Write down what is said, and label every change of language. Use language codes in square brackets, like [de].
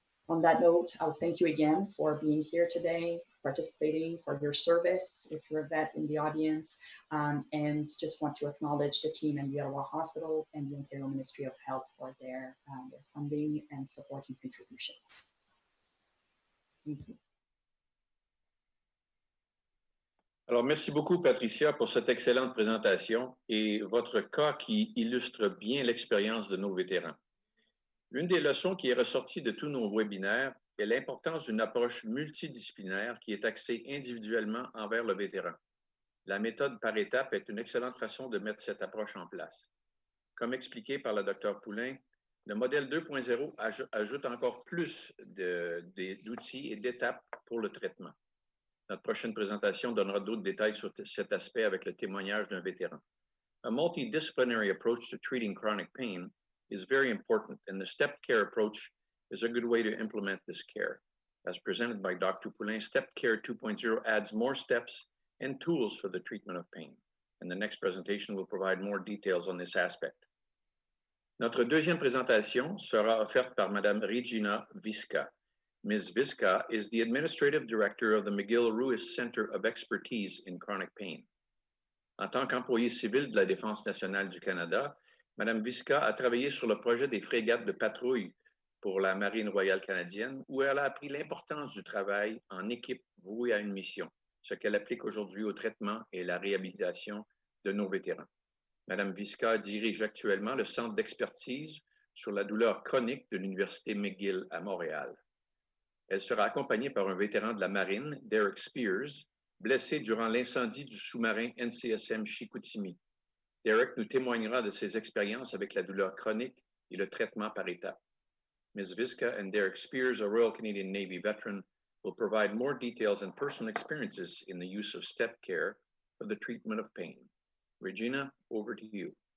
[en] On that note, I'll thank you again for being here today, participating, for your service, if you're a vet in the audience, and just want to acknowledge the team in the Ottawa Hospital and the Ontario Ministry of Health for their funding and support and contribution. Thank you. [fr] Alors, merci beaucoup, Patricia, pour cette excellente présentation et votre cas qui illustre bien l'expérience de nos vétérans. L'une des leçons qui est ressortie de tous nos webinaires est l'importance d'une approche multidisciplinaire qui est axée individuellement envers le vétéran. La méthode par étapes est une excellente façon de mettre cette approche en place. Comme expliqué par la Dr Poulin, le modèle 2.0 ajoute encore plus d'outils et d'étapes pour le traitement. Notre prochaine présentation donnera d'autres détails sur cet aspect avec le témoignage d'un vétéran. [en] A multidisciplinary approach to treating chronic pain is very important, and the stepped care approach is a good way to implement this care. As presented by Dr. Poulin, Stepped Care 2.0 adds more steps and tools for the treatment of pain. And the next presentation will provide more details on this aspect. [fr] Notre deuxième présentation sera offerte par Madame Regina Visca. [en] Ms. Visca is the Administrative Director of the McGill Ruiz Center of Expertise in Chronic Pain. [fr] En tant qu'employée civile de la Défense nationale du Canada, Madame Visca a travaillé sur le projet des frégates de patrouille pour la Marine royale canadienne, où elle a appris l'importance du travail en équipe vouée à une mission, ce qu'elle applique aujourd'hui au traitement et la réhabilitation de nos vétérans. Madame Visca dirige actuellement le Centre d'expertise sur la douleur chronique de l'Université McGill à Montréal. Elle sera accompagnée par un vétéran de la Marine, Derek Spears, blessé durant l'incendie du sous-marin NCSM Chicoutimi. Derek nous témoignera de ses expériences avec la douleur chronique et le traitement par étapes. [en] Ms. Visca and Derek Spears, a Royal Canadian Navy veteran, will provide more details and personal experiences in the use of step care for the treatment of pain. Regina, over to you.